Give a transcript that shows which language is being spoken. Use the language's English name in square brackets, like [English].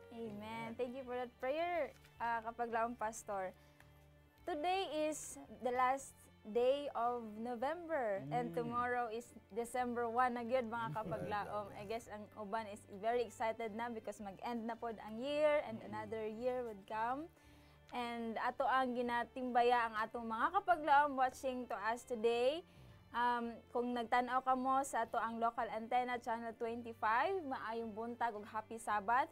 [English] Amen. Thank you for that prayer, kapaglaong Pastor. Today is the last day of November and tomorrow is December 1 [Cebuano] na gyud mga kapaglaom. [English] I guess [Cebuano] ang uban [English] is very excited na because mag-end na pod ang year and another year would come. [Cebuano] And ato ang ginatimbaya ang atong mga kapaglaom [English] watching to us today. [Cebuano] Kung nagtanaw ka mo sa ato ang local antenna channel 25, maayong buntag ug [English] happy Sabbath.